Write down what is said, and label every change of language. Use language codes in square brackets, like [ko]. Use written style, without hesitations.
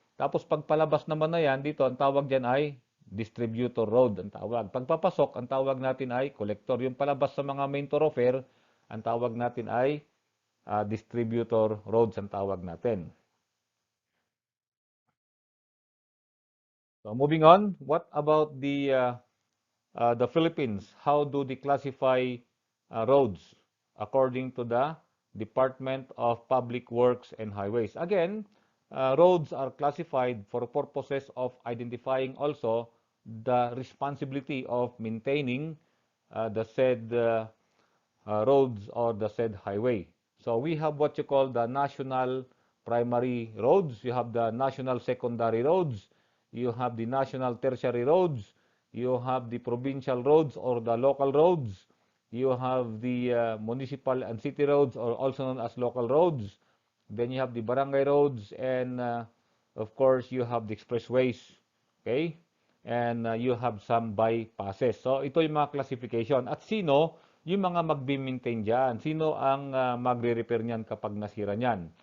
[tl] Tapos pagpalabas naman na yan, dito ang tawag diyan ay distributor road ang tawag. Pagpapasok, ang tawag natin ay collector. Yung palabas sa mga main thoroughfare, ang tawag natin ay distributor roads ang tawag natin. [en] So moving on, what about the Philippines? How do they classify roads according to the Department of Public Works and Highways? Again, roads are classified for purposes of identifying also the responsibility of maintaining the said roads or the said highway. So we have what you call the national primary roads, you have the national secondary roads, you have the national tertiary roads, you have the provincial roads or the local roads, you have the municipal and city roads or also known as local roads, then you have the barangay roads, and of course you have the expressways, okay? And you have some bypasses. [tl] So ito yung mga classification. At sino yung mga magbi-maintain dyan? Sino ang magre-repair niyan kapag nasira niyan?